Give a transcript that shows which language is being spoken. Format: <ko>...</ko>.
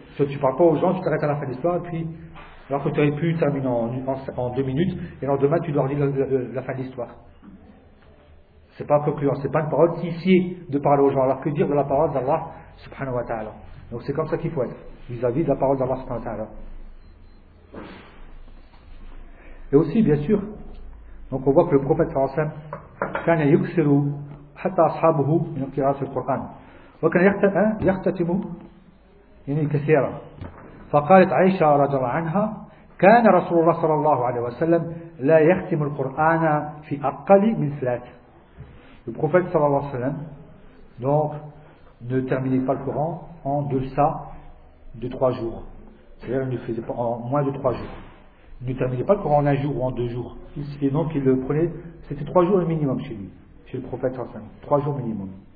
<fr>Si tu parles pas aux gens, tu t'arrêtes à la fin de l'histoire et puis, alors que tu aurais pu terminer en deux minutes, et le lendemain, tu dois relire la fin de l'histoire. C'est pas concluant, c'est pas une parole signifiée de parler aux gens, alors que dire de la parole d'Allah subhanahu wa ta'ala. Donc c'est comme ça qu'il faut être vis-à-vis de la parole d'Allah subhanahu wa ta'ala. Et aussi, bien sûr, donc on voit que le prophète</fr> <ar>sallallahu alayhi wa sallam كان يكسر حتى أصحابه من قراءة القرآن وكان يختتم يعني كثيرا فقالت عائشة رضي الله عنها كان رسول الله صلى الله عليه وسلم لا يختم القرآن في أقل من ثلاث.</ar> <fr>Le prophète sallallahu alayhi wa sallam donc ne terminait pas le Coran en deçà de 3 jours, c'est-à-dire il ne faisait pas en moins de 3 jours. Il ne terminait pas le Coran en un jour ou en deux jours. Et donc il le prenait, c'était 3 jours le minimum chez lui, chez le prophète sallallahu alayhi wa sallam, 3 jours minimum.</fr>